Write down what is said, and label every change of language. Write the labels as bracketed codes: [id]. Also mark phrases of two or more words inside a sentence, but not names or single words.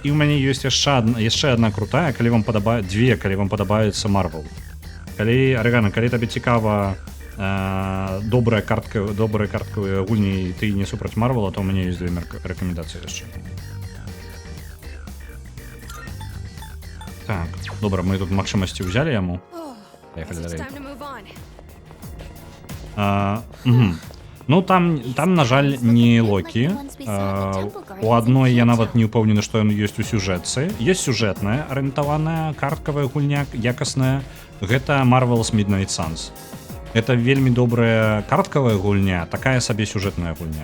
[be] І ў мяне ёсць яшчэ одна крутая, калі вам падабаецца, калі вам падабаецца Marvel. Калі Арыгана, калі табе цікава добрыя карткавыя гульні, ты не супраць Марвела, то у мяне ёсць 2 рэкамендацыі яшчэ. Так, [uk] добре, ми [be] тут магчымасці ўзялі яму. [ru] Поехали [en] Guess it's [be] далей. [en] time to move on. [be] Ну там на жаль не Локі. У адной я нават не ўпэўнены, што ён ёсць у сюжэтцы. Ёсць сюжэтная арыентаваная карткавая гульня, якасная. Гэта Marvel's Midnight Suns. Это вельмі добрая карткавая гульня, такая сабе сюжэтная гульня.